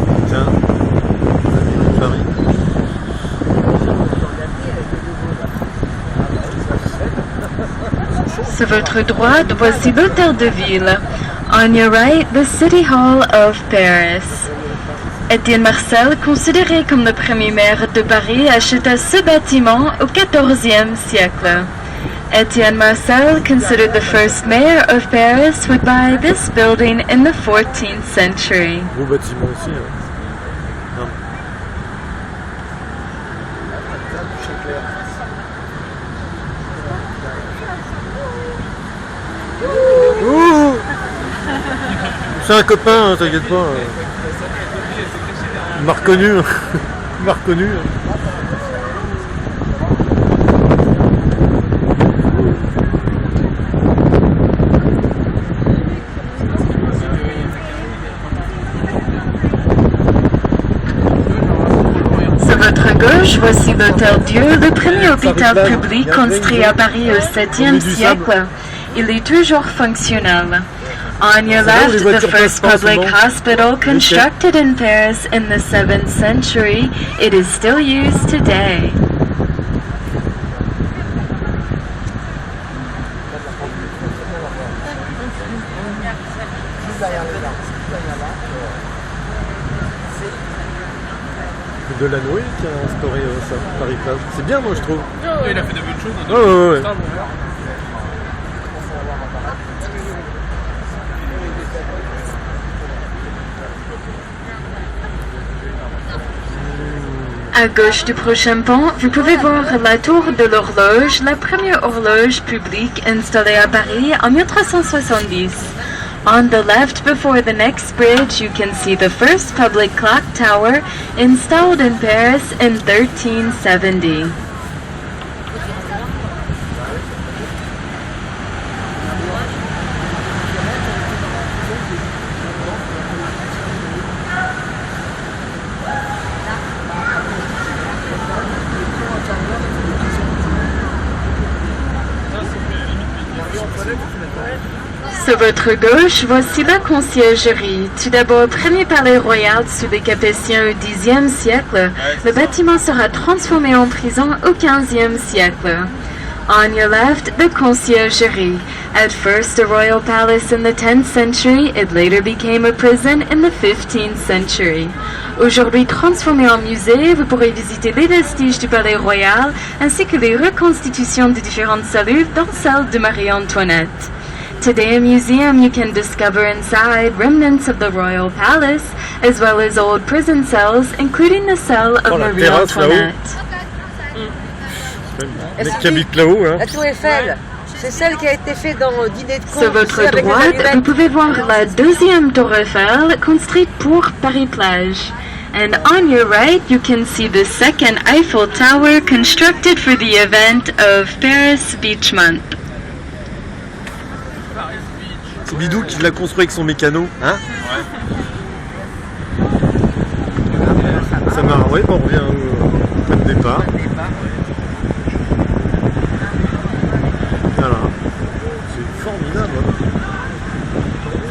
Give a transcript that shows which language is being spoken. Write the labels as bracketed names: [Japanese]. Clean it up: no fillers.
[French] Tiens. Paris. Sur votre droite, voici l'hôtel de ville. [English] On your right, the City Hall of Paris. [French] Étienne Marcel, considéré comme le premier maire de Paris, acheta ce bâtiment au XIVe siècle. [English] Étienne Marcel, considered the first mayor of Paris, would buy this building in the 14th century. [French] Beau bâtiment aussi. Hein. Non. Ouh. C'est un copain, hein, t'inquiète pas. Il m'a reconnu. Il m'a reconnu. Sur votre gauche, voici l'Hôtel Dieu, le premier hôpital public construit à Paris au 7e siècle. Il est toujours fonctionnel. [English] On your left, the first public hospital constructed in Paris in the 7th century. It is still used today. [French] Delanoë qui a instauré ça, Paris-Plage. C'est bien, moi, je trouve. Il a fait de bonnes choses. Ouais. Ça, bon, voilà. À gauche du prochain pont, vous pouvez voir la tour de l'horloge, la première horloge publique installée à Paris en 1370. [English] On the left before the next bridge, you can see the first public clock tower installed in Paris in 1370. [French] Sur votre gauche, voici la conciergerie. Tout d'abord, premier palais royal sous les Capétiens au Xe siècle, le bâtiment sera transformé en prison au XVe siècle. [English] On your left, the conciergerie. At first a royal palace in the 10th century, it later became a prison in the 15th century. [French] Aujourd'hui transformé en musée, vous pourrez visiter les vestiges du palais royal ainsi que les reconstitutions de différentes cellules dont celle de Marie-Antoinette. [English] Today a museum, you can discover inside remnants of the royal palace, as well as old prison cells, including the cell of [French] la Marie terrasse, là-haut. Antoinette. Le mec qui habite là-haut, hein. La tour Eiffel, c'est celle qui a été faite dans Dîner de con. Sur votre avec les droite, allumettes. vous pouvez voir la deuxième tour Eiffel, construite pour Paris-Plage. [English] And on your right, you can see the second Eiffel Tower, constructed for the event of Paris Beach Month. [French] C'est Bidou qui l'a construit avec son mécano, hein. Ça marche, oui, on revient au point de départ. Voilà. C'est formidable. Hein.